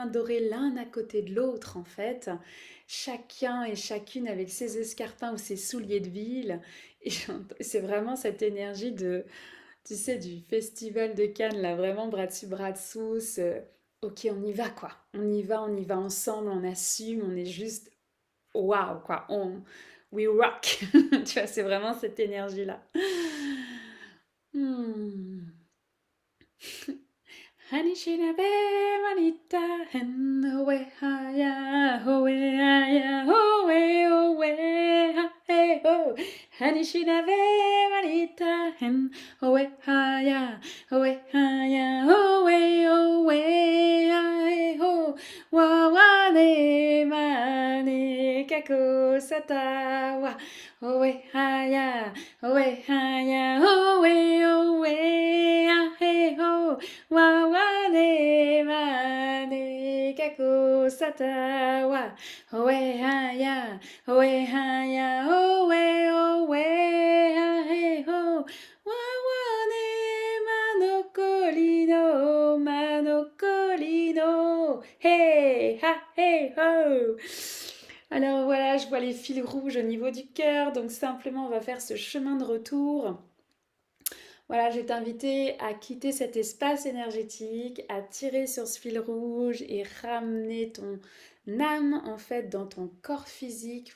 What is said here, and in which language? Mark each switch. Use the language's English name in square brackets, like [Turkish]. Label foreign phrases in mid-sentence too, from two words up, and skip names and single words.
[French] dorés l'un à côté de l'autre en fait, chacun et chacune avec ses escarpins ou ses souliers de ville, et c'est vraiment cette énergie de, tu sais, du festival de Cannes là, vraiment bras dessus bras dessous, ok on y va quoi, on y va ensemble, on assume, on est juste waouh quoi, [English] we rock, [French] tu vois, c'est vraiment cette énergie là. Hmm. Hanishinabe manita hen hoe haya hoe haya hoe hoe ha he ho. Hanishinabe manita hen hoe haya hoe hoe ha he ho. Wa wa ne mane kako satawa hoe haya hoe ha he ho. Wa wa ne ma ne kako satawa oe ha ya oe ha he ho wa ne manokolino hey ha hey ho. Alors voilà, je vois les fils rouges au niveau du cœur, donc simplement on va faire ce chemin de retour. Voilà, je vais t'inviter à quitter cet espace énergétique, à tirer sur ce fil rouge et ramener ton âme en fait dans ton corps physique.